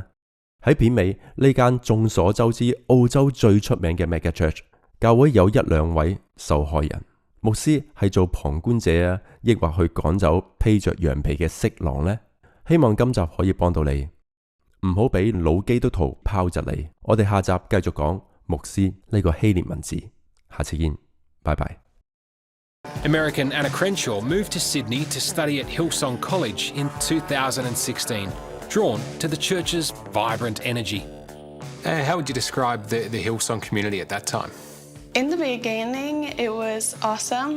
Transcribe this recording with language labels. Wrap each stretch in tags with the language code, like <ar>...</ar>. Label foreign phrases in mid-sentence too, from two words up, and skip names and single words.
<yue>喺片尾呢間眾所周知澳洲最出名嘅</yue> <en>Mega Church</en> <yue>教會有1-2位受害人，牧師係做旁觀者啊，抑或去趕走披着羊皮嘅色狼呢？希望今集可以幫到你，唔好俾老基督徒拋窒你。我哋下集繼續講牧師呢個希臘文字，下次見，拜拜。</yue> <en>American Anna Crenshaw moved to Sydney to study at Hillsong College in 2016, drawn to the church's vibrant energy. How would you describe the Hillsong community at that time? In the beginning, it was awesome.</en>